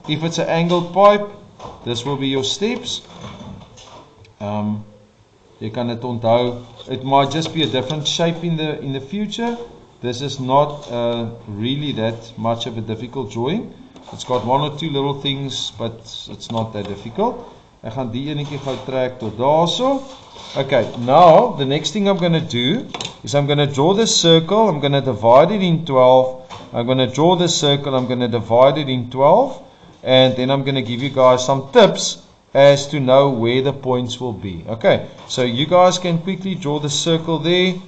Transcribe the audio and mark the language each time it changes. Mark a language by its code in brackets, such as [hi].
[en] If it's an angled pipe, this will be your steps. [af] Jy kan dit onthou. [en] It might just be a different shape in the future. This is not really that much of a difficult drawing. It's got one or two little things, but it's not that difficult. [af] Ek gaan die enetjie gou trek tot daarso. [en] Okay, now the next thing I'm going to do is I'm going to draw this circle. I'm going to divide it in 12. I'm going to draw this circle. I'm going to divide it in 12. And then I'm going to give you guys some tips as to know where the points will be. Okay, so you guys can quickly draw the circle there.